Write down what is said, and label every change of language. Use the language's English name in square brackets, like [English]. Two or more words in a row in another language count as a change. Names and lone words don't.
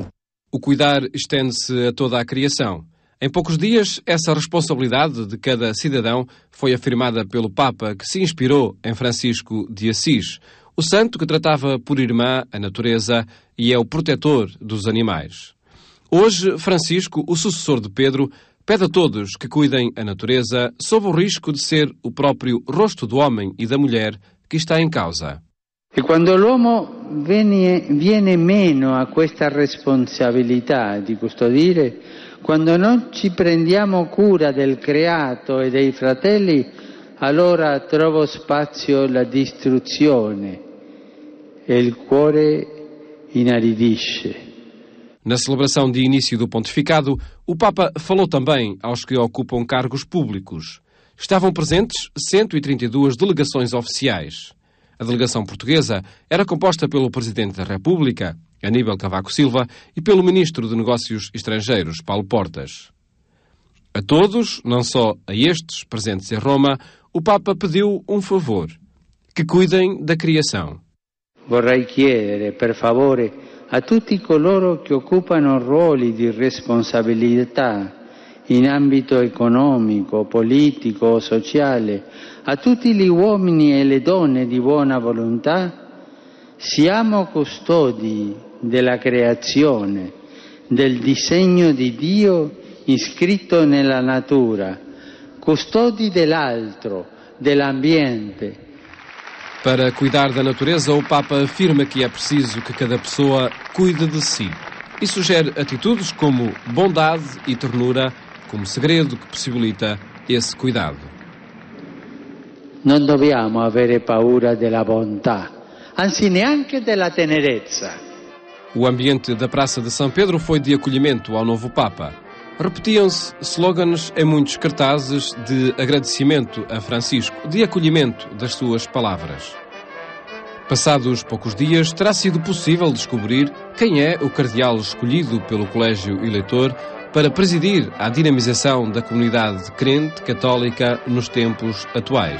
[Portuguese] O cuidar estende-se a toda a criação. Em poucos dias, essa responsabilidade de cada cidadão foi afirmada pelo Papa, que se inspirou em Francisco de Assis, o santo que tratava por irmã a natureza e é o protetor dos animais. Hoje, Francisco, o sucessor de Pedro, pede a todos que cuidem a natureza sob o risco de ser o próprio rosto do homem e da mulher que está em causa. [Italian] E quando l'uomo viene meno a questa responsabilità di custodire, quando non ci prendiamo cura del creato e dei fratelli, allora trovo spazio la distruzione e il cuore inaridisce. [Portuguese] Na celebração de início do pontificado, o Papa falou também aos que ocupam cargos públicos. Estavam presentes 132 delegações oficiais. A delegação portuguesa era composta pelo Presidente da República, Aníbal Cavaco Silva, e pelo Ministro de Negócios Estrangeiros, Paulo Portas. A todos, não só a estes presentes em Roma, o Papa pediu um favor: que cuidem da criação. [Italian] Vorrei chiedere, per favore, a tutti coloro che occupano ruoli di responsabilità in ambito economico, politico o sociale, a tutti gli uomini e le donne di buona volontà, siamo custodi della creazione, del disegno di Dio iscritto nella natura, custodi dell'altro, dell'ambiente. [Portuguese] Para cuidar da natureza, o Papa afirma que é preciso que cada pessoa cuide de si e sugere atitudes como bondade e ternura como segredo que possibilita esse cuidado. [Italian] Non dobbiamo avere paura della bontà, anzi neanche della tenerezza. [Portuguese] O ambiente da Praça de São Pedro foi de acolhimento ao novo Papa. Repetiam-se slogans em muitos cartazes de agradecimento a Francisco, de acolhimento das suas palavras. Passados poucos dias, terá sido possível descobrir quem é o cardeal escolhido pelo Colégio Eleitor para presidir a dinamização da comunidade crente católica nos tempos atuais.